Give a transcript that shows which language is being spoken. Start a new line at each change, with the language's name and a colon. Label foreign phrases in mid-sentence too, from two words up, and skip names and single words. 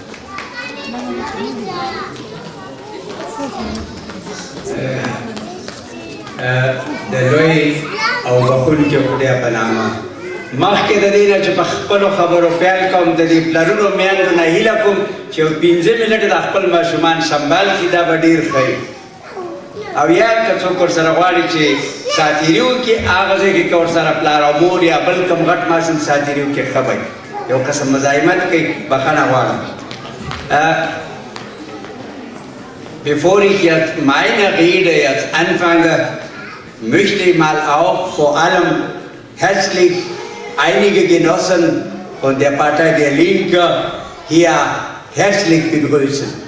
Pashto: د لوی او بخونکي خدای په نامه مخکې د دې نه چې په خپلو خبرو پیل کوم د دې پلرونو میندو نه هیله کوم چې یو 15 منټه د خپل ماشومان سنبال کړي دا به ډېر ښه او یا که څوک ورسره غواړي چې ساتیري وکړي هغه ځای کې که ورسره پلار او مور یا بل کوم غټ ماشوم ساتیري وکړي ښه به یو قسم مزاحمت کوي بخښنه غواړم.
German: Bevor ich jetzt meine Rede jetzt anfange, möchte ich mal auch vor allem herzlich einige Genossen von der Partei der Linke hier herzlich begrüßen.